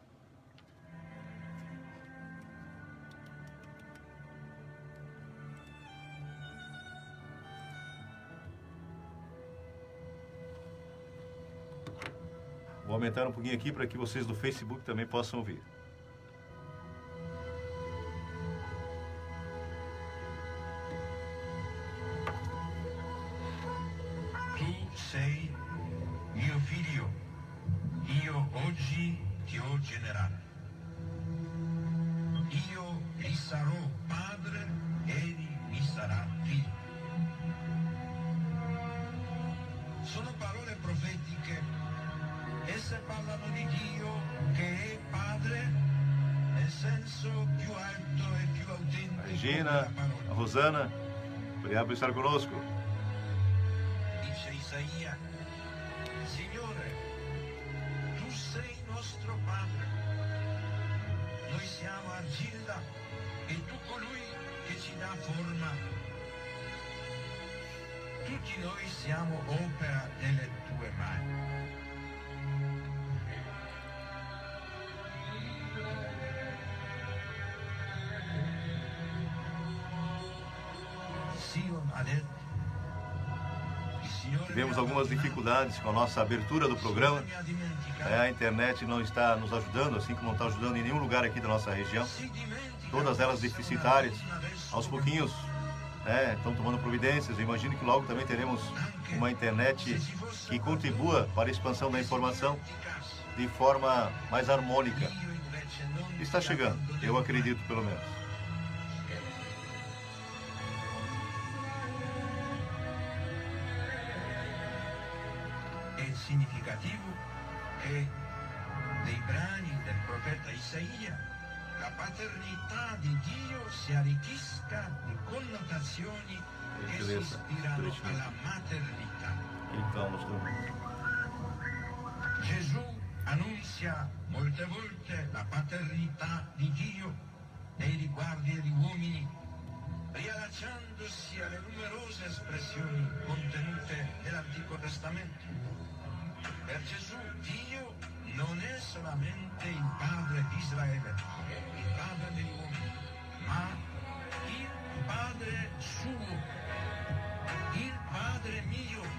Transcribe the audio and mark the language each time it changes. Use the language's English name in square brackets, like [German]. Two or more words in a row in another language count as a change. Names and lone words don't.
[Portuguese] Vou aumentar um pouquinho aqui para que vocês do Facebook também possam ouvir. [Italian] Tu sei mio figlio, io oggi ti ho generato. Io gli sarò padre, egli mi sarà figlio. Sono parole profetiche. Esse parlano di Dio che è Padre nel senso più alto e più autentico. [Portuguese] Regina, a Rosana, obrigado por estar conosco. [Italian] Dice Isaia, Signore, tu sei nostro Padre. Noi siamo argilla e tu colui che ci dà forma. Tutti noi siamo opera delle tue mani. [Portuguese] Tivemos algumas dificuldades com a nossa abertura do programa. A internet não está nos ajudando, assim como não está ajudando em nenhum lugar aqui da nossa região. Todas elas deficitárias. Aos pouquinhos estão tomando providências. Eu imagino que logo também teremos uma internet que contribua para a expansão da informação de forma mais harmônica. Está chegando, eu acredito pelo menos. [Italian] È significativo che dei brani del profeta Isaia la paternità di Dio si arricchisca di connotazioni che si ispirano alla maternità. [Portuguese] Então, nós estamos... [Italian] Gesù annunzia molte volte la paternità di Dio nei riguardi degli uomini, riallacciandosi alle numerose espressioni contenute nell'Antico Testamento. Per Gesù Dio non è solamente il padre di Israele, il padre degli uomini, ma il padre suo, il padre mio.